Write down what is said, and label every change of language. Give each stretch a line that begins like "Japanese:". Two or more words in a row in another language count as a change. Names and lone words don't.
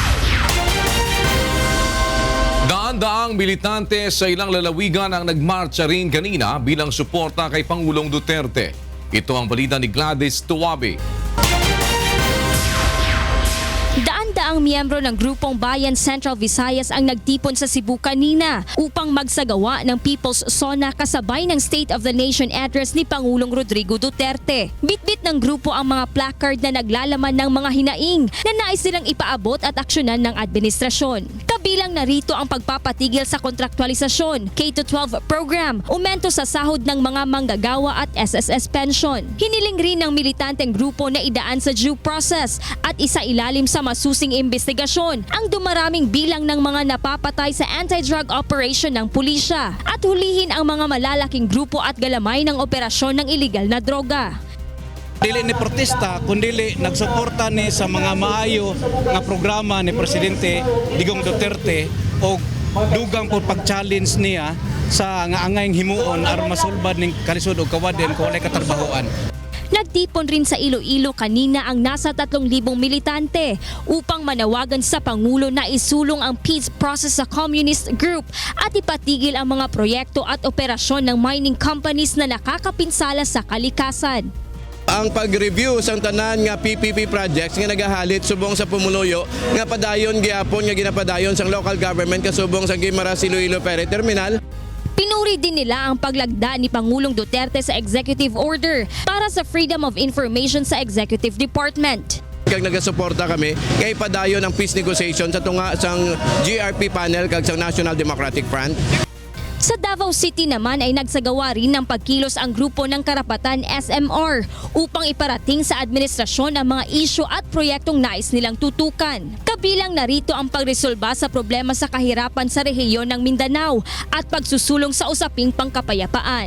Filipino: Daan-daang militante sa ilang lalawigan ang nagmarcha rin kanina bilang suporta kay Pangulong Duterte. Ito ang balita ni Gladys Tuwabe. Daan-daang miyembro ng Grupong Bayan Central Visayas ang nagtipon sa Cebu kanina upang magsagawa ng People's Sona kasabay ng State of the Nation address ni Pangulong Rodrigo Duterte. Bitbit ng grupo ang mga placard na naglalaman ng mga hinaing na nais silang ipaabot at aksyonan ng administrasyon. Kabilang narito ang pagpapatigil sa kontraktualisasyon, K-12 program, aumento sa sahod ng mga manggagawa at SSS pension. Hiniling rin ng militanteng grupo na idaan sa
English: due process
Filipino: at isailalim sa masusing investigasyon ang dumaraming bilang ng mga napapatay sa
English: anti-drug operation
Filipino: ng pulisya at hulihin ang mga malalaking grupo at galamay ng operasyon ng iligal na droga.
Cebuano: Dili ni protesta, kundi nagsuporta ni sa mga maayo nga programa ni Presidente Digong Duterte o dugang po pag-challenge niya sa nga angayng himuon aron masulbad ning kalisod o kawaden kung walay katrabahoan.
Filipino: Nagtipon rin sa Iloilo kanina ang nasa 3,000 militante upang manawagan sa Pangulo na isulong ang
English: peace process
Filipino: sa
English: communist group
Filipino: at ipatigil ang mga proyekto at operasyon ng
English: mining companies
Filipino: na nakakapinsala sa kalikasan.
Hiligaynon: Ang pag-review sa tanan nga
English: PPP projects
Hiligaynon: nga nagahalit subong sa Pumuluyo nga padayon gihapon nga ginapadayon sa
English: local government
Hiligaynon: kasubong sa Guimaras Iloilo Ferry Terminal.
Filipino: Pinuri din nila ang paglagda ni Pangulong Duterte sa
English: executive order
Filipino: para sa
English: freedom of information
Filipino: sa
English: executive department.
Hiligaynon: Kag nagasuporta kami kay padayon ang
English: peace negotiation
Hiligaynon: sa tunga sang GRP panel kag sa National Democratic Front.
Filipino: Sa Davao City naman ay nagsagawa rin ng pagkilos ang grupo ng Karapatan SMR upang iparating sa administrasyon ang mga isyu at proyektong nais nilang tutukan. Kabilang narito ang pagresolba sa problema sa kahirapan sa rehiyon ng Mindanao at pagsusulong sa usaping pangkapayapaan.